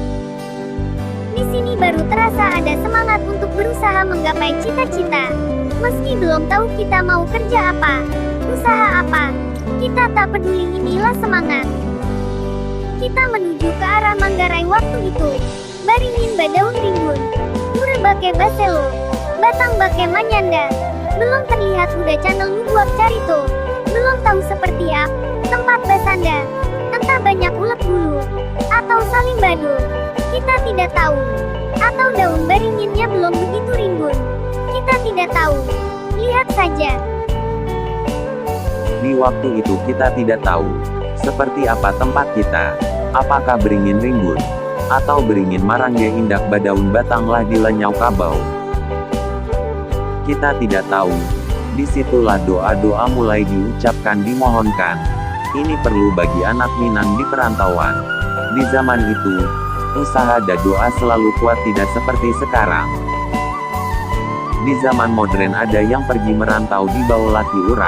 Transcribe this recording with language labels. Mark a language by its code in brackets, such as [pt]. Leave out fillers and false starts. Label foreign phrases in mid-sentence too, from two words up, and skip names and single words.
[id] Di sini baru terasa ada semangat untuk berusaha menggapai cita-cita. Meski belum tahu kita mau kerja apa, usaha apa, kita tak peduli, inilah semangat. Kita menuju ke arah Manggarai waktu itu. [min] Baringin badaun rimbun, ure bake baselo, batang bake manyanda. [id] Belum terlihat Huda Channel Nubuak Carito. Belum tahu seperti apa tempat basanda. Entah banyak ulet bulu, atau saling badu. Kita tidak tahu. Atau daun baringinnya belum begitu rimbun. Kita tidak tahu. Lihat saja. Di waktu itu kita tidak tahu seperti apa tempat kita. Apakah beringin rimbun atau beringin [min] marangge indak badaun batanglah dilenyau kabau. [id] Kita tidak tahu. Disitulah doa-doa mulai diucapkan, dimohonkan. Ini perlu bagi anak Minang di perantauan. Di zaman itu, usaha dan doa selalu kuat, tidak seperti sekarang. Di zaman modern ada yang pergi merantau di bawah laki orang.